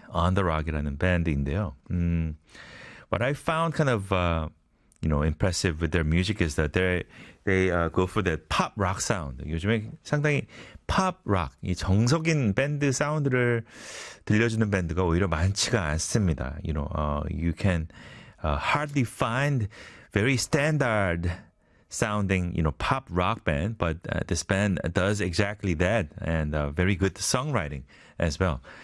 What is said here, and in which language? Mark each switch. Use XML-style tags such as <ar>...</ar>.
<en>On The Rock이라는</en> <ko>밴드인데요.</ko> <en>What I found kind of... you know, impressive with their music is that they go for that pop rock sound.</en> <ko>요즘에 상당히 pop rock, 이 정석인 밴드 사운드를 들려주는 밴드가 오히려 많지가 않습니다.</ko> <en>You know, you can hardly find very standard sounding, you know, pop rock band, but this band does exactly that and very good songwriting as well.</en>